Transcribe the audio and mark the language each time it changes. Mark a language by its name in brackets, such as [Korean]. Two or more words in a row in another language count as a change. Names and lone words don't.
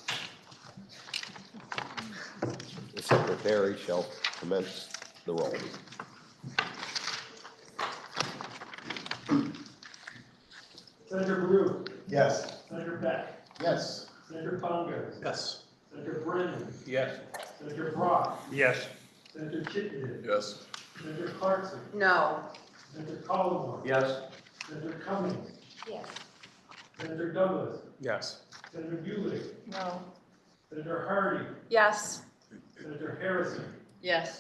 [English] The secretary shall commence the roll. Senator Baru. Yes. Senator Beck. Yes. Senator Conger. Yes. Senator Brennan. Yes. Senator Brock. Yes. Senator Chittenden. Yes. Senator Clarkson. No. Senator Collmore. Yes. Senator Cummings. Yes. Senator Douglas. Yes. Senator Bueller. No. Senator Hardy. Yes. Senator Harrison. Yes.